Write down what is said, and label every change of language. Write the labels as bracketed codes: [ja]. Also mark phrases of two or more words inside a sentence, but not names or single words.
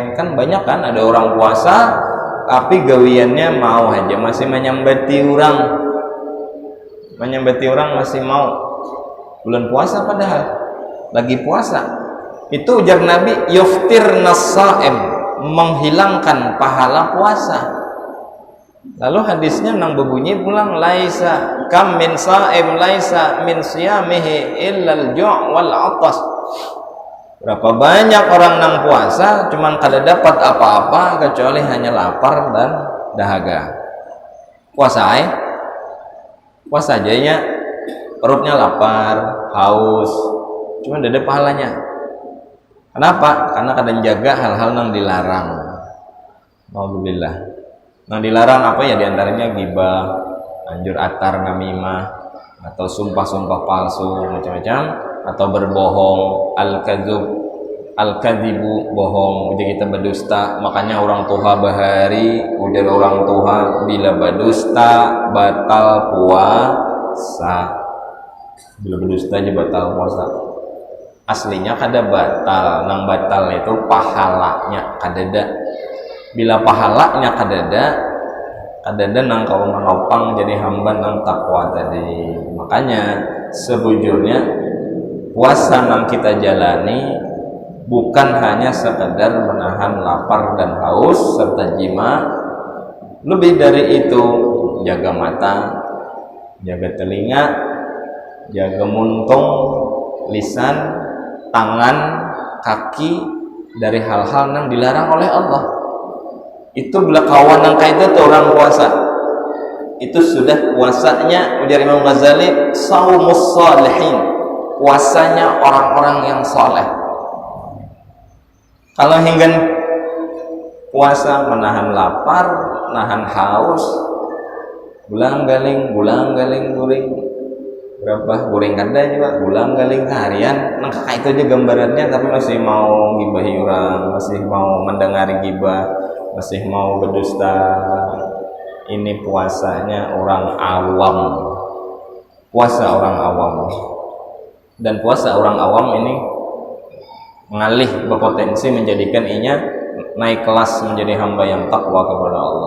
[bjn] Kan banyak kan, ada orang puasa tapi gawiannya mau aja masih menyambati orang, masih mau. [id] Bulan puasa padahal lagi puasa. Itu ujar Nabi, [ar] yuftir nasaim, [id] menghilangkan pahala puasa. [bjn] Lalu hadisnya nang berbunyi pulang, [ar] laisa kam min sa'im laisa min siyamihi illal ju' wal 'atas. [bjn] Berapa banyak orang nang puasa cuman kada dapat apa-apa kecuali hanya lapar dan dahaga. Puasa ajanya perutnya lapar, haus, cuman ada pahalanya. [id] Kenapa? Karena kadang jaga hal-hal yang dilarang. Alhamdulillah. Yang dilarang apa ya? Diantaranya ghibah, anjur atar, namimah, atau sumpah-sumpah palsu macam-macam, atau berbohong, al-kadzibu, bohong. Jadi kita berdusta. [bjn] Makanya orang tua bahari, ujar orang tua bila berdusta batal puasa. Bila berdusta aja batal puasa. Aslinya kada batal, nang batal itu pahalanya kadada. Bila pahalanya kadada nang kau menopang jadi hamba nang takwa tadi. Makanya sebujurnya puasa nang kita jalani bukan hanya sekedar menahan lapar dan haus serta jima. [id] Lebih dari itu, jaga mata, jaga telinga, jaga muntung, lisan, tangan, kaki dari hal-hal yang dilarang oleh Allah. Itu bila kawan yang kayak itu orang puasa, itu sudah puasanya ujar Imam Ghazali [ar] saumus salihin, [id] puasanya orang-orang yang soleh. Kalau hingga puasa menahan lapar, nahan haus, [bjn] bulang galing guring, berapa guring kada juga, bulang galing harian, nah kakak itu aja gambarannya, tapi masih mau gibahi orang, masih mau mendengari gibah, masih mau berdusta. [id] Ini puasanya orang awam, puasa orang awam. Dan puasa orang awam ini mengalih berpotensi menjadikan inya naik kelas menjadi hamba yang takwa kepada Allah.